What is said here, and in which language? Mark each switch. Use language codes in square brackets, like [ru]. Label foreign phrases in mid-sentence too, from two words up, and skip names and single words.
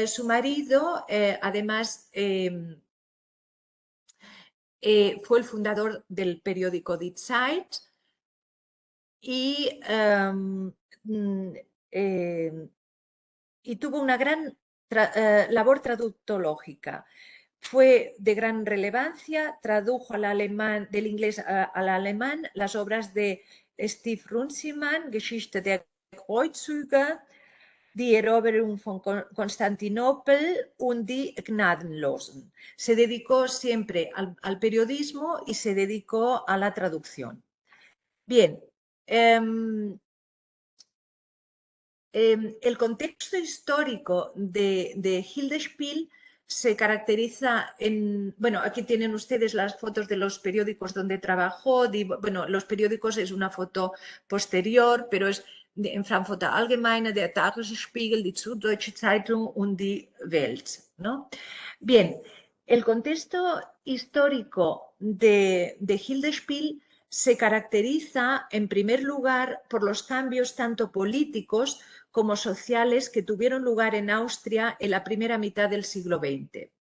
[es] Su marido, además, fue el fundador del periódico Die Zeit y, tuvo una gran labor traductológica. Fue de gran relevancia, tradujo del inglés al alemán las obras de Steve Runciman, Geschichte der Kreuzzüge, Die Eroberung von Constantinopel und die Gnadenlosen. Se dedicó siempre al periodismo y se dedicó a la traducción. Bien, el contexto histórico de Hildesspiel se caracteriza en, bueno, aquí tienen ustedes las fotos de los periódicos donde trabajó, bueno, los periódicos es una foto posterior, pero es en Frankfurter Allgemeine, der Tagesspiegel, die Süddeutsche Zeitung und die Welt, ¿no? Bien, el contexto histórico de Hildesspiel se caracteriza, en primer lugar, por los cambios tanto políticos como sociales que tuvieron lugar en Austria en la primera mitad del siglo XX.